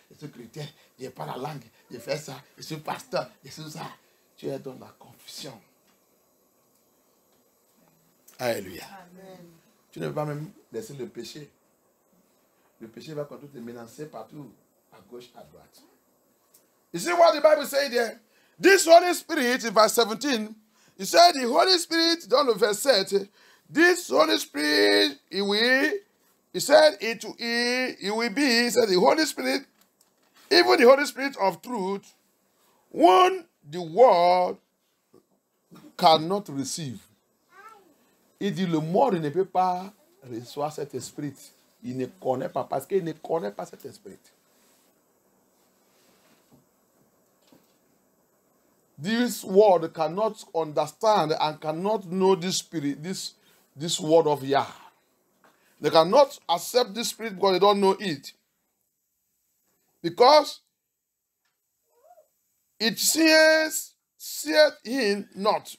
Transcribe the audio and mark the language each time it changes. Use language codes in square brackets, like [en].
[fr] Je suis chrétien, je n'ai pas la langue, je fais ça, je suis pasteur, je suis ça. Tu es dans la confusion. Alléluia. Amen. Tu ne peux pas même laisser le péché. Le péché va continuer de te menacer partout, à gauche, à droite. [en] You see what the Bible says there? This Holy Spirit, in verse 17, he said the Holy Spirit, down to verse 7, this Holy Spirit, he will be, he said the Holy Spirit, even the Holy Spirit of truth, one the world cannot receive. [fr] Il dit, le monde ne peut pas recevoir cet esprit. Il ne connaît pas, parce qu'il ne connaît pas cet esprit. [en] This world cannot understand and cannot know this spirit, this word of Yah. They cannot accept this spirit because they don't know it. Because it seeth him not.